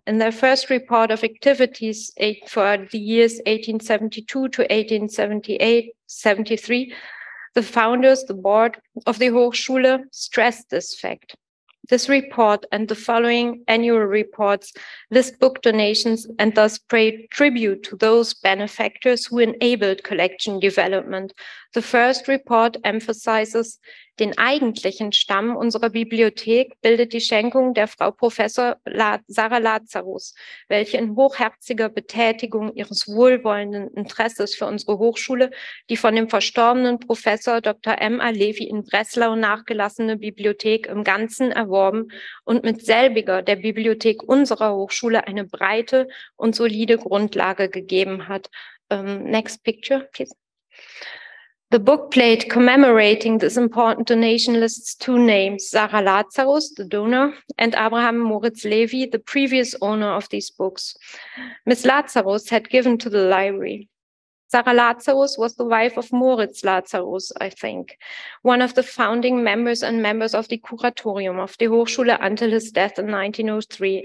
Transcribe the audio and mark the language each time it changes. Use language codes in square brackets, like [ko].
[en] In their first report of activities for the years 1872 to 1873, the founders, the board of the Hochschule, stressed this fact. This report and the following annual reports list book donations and thus pay tribute to those benefactors who enabled collection development. The first report emphasizes, [de] den eigentlichen Stamm unserer Bibliothek bildet die Schenkung der Frau Professor Sarah Lazarus, welche in hochherziger Betätigung ihres wohlwollenden Interesses für unsere Hochschule die von dem verstorbenen Professor Dr. M.A. Levy in Breslau nachgelassene Bibliothek im Ganzen erworben und mit selbiger der Bibliothek unserer Hochschule eine breite und solide Grundlage gegeben hat. [en] Next picture, please. The bookplate commemorating this important donation lists two names, Sarah Lazarus, the donor, and Abraham Moritz Levy, the previous owner of these books. Miss Lazarus had given to the library. Sarah Lazarus was the wife of Moritz Lazarus, I think, one of the founding members and members of the Kuratorium of the Hochschule until his death in 1903.